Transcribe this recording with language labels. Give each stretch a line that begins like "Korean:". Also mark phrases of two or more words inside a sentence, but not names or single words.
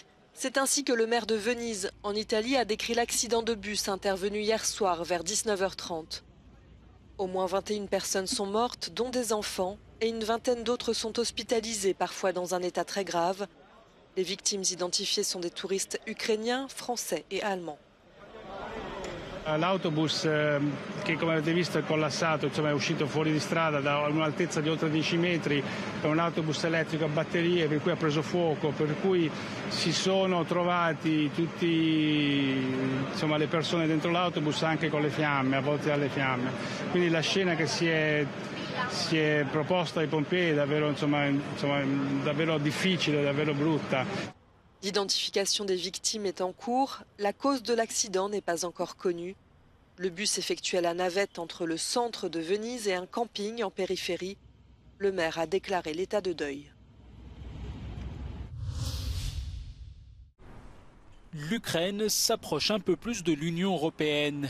French: C'est ainsi que le maire de Venise, en Italie, a décrit l'accident de bus intervenu hier soir vers 19h30. Au moins 21 personnes sont mortes, dont des enfants, et une vingtaine d'autres sont hospitalisées, parfois dans un état très grave. Les victimes identifiées sont des touristes ukrainiens, français et allemands.
Italian: L'autobus che come avete visto è collassato, insomma, è uscito fuori di strada da un'altezza di oltre 10 metri, è un autobus elettrico a batterie per cui ha preso fuoco, per cui si sono trovati tutti, insomma, le persone dentro l'autobus anche con le fiamme, avvolte dalle fiamme. Quindi la scena che si è proposta ai pompieri è davvero, davvero difficile, davvero brutta.
French: L'identification des victimes est en cours. La cause de l'accident n'est pas encore connue. Le bus effectuait la navette entre le centre de Venise et un camping en périphérie. Le maire a déclaré l'état de deuil. L'Ukraine s'approche un peu plus de l'Union européenne.